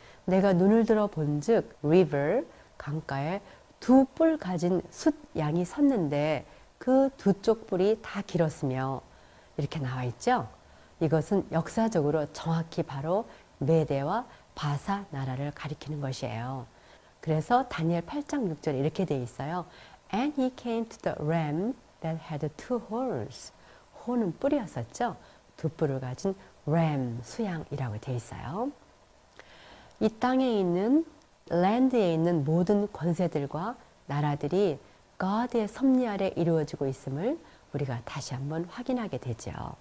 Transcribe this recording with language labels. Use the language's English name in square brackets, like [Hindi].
[Korean] 내가 눈을 들어 본즉 river, 강가에 두 뿔 가진 숫양이 섰는데 그 두 쪽 뿔이 다 길었으며 이렇게 나와 있죠. 이것은 역사적으로 정확히 바로 메대와 바사 나라를 가리키는 것이에요. 그래서 다니엘 8장 6절에 이렇게 되어 있어요. [English] And he came to the ram that had two horns. [Korean] horn은 뿔이었었죠. 두 뿔을 가진 ram, 수양이라고 되어 있어요. 이 땅에 있는 랜드에 있는 모든 권세들과 나라들이 God의 섭리 아래 이루어지고 있음을 우리가 다시 한번 확인하게 되죠.